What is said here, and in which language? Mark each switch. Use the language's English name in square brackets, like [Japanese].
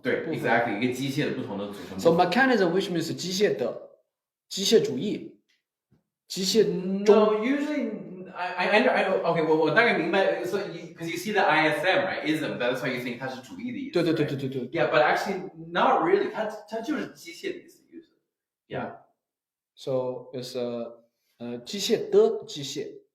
[Chinese] 对 [English] exactly [Chinese] 一个机械的不同的组成。 [English] So mechanism, which means [Chinese] 机械的，机械主义，机械中。 [English] No, usually I okay. [Chinese] 我大概明白 [English] So because you see the ISM right ism, that's why you think [Chinese] 它是主义的意思。对。 [English] Yeah, but actually not really. [Chinese] 它就是机械的意思。 [English] Yeah. So it's [Chinese] 机械的机械。